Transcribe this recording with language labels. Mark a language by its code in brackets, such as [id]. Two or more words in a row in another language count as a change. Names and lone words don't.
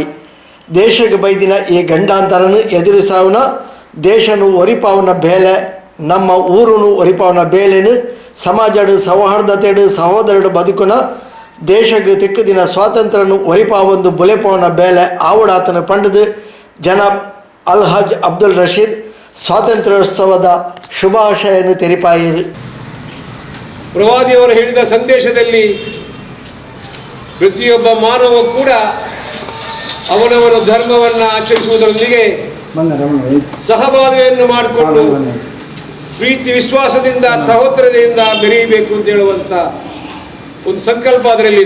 [tcy] ದೇಶಕ್ಕೆ ಬೈದಿನ ಈ ಗಂಡಾಂತರನು ಎದುರಿಸಾವನ ದೇಶನು ಒರಿಪಾವನ ಬೇಲೆ ನಮ್ಮ ಊರುನು ಒರಿಪಾವನ ಬೇಲೆನು ಸಮಾಜಡು ಸೌಹಾರ್ದತೆಡು ಸಹೋದರಡು ಬದುಕುನ ದೇಶಕ್ಕೆ ತಿಕ್ಕು ದಿನ ಸ್ವಾತಂತ್ರ್ಯನು ಒರಿಪಾವೊಂದು ಬುಲೆಪವನ ಬೇಲೆ ಆವುಡಾತನ ಪಂಡದು ಜನಾಬ್ ಅಲ್ಹಾಜ್ ಅಬ್ದುಲ್ ರಶೀದ್ ಸ್ವಾತಂತ್ರ್ಯೋತ್ಸವದ ಶುಭಾಶಯನ್ನು ತೆರಿಪಾಯಿರು. [kn] ಪ್ರವಾದಿಯವರು ಹೇಳಿದ ಸಂದೇಶದಲ್ಲಿ ಪ್ರತಿಯೊಬ್ಬ ಮಾನವ ಕೂಡ ಅವನವನ ಧರ್ಮವನ್ನು ಆಚರಿಸುವುದರೊಂದಿಗೆ ಸಹಬಾಳ್ವೆಯನ್ನು ಮಾಡಿಕೊಂಡು ಪ್ರೀತಿ ವಿಶ್ವಾಸದಿಂದ ಸಹೋದರತೆಯಿಂದ ಬೆರೆಯಬೇಕು ಅಂತ ಹೇಳುವಂಥ ಒಂದು ಸಂಕಲ್ಪ ಅದರಲ್ಲಿದೆ.